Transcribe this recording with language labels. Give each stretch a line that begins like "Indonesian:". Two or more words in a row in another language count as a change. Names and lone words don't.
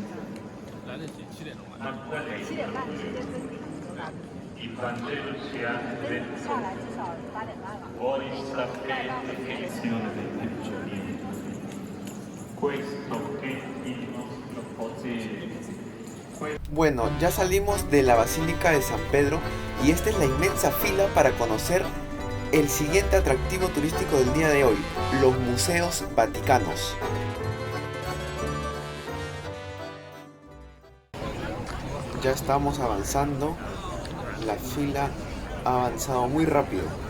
Italian: Ma qual è il problema? Il Vangelo ci ha detto: voi sapete che sono dei peggiori. Questo è il nostro potere.
Spanish: Bueno, ya salimos de la Basílica de San Pedro y esta es la inmensa fila para conocer el siguiente atractivo turístico del día de hoy, los museos vaticanos. Ya estamos avanzando, la fila ha avanzado muy rápido.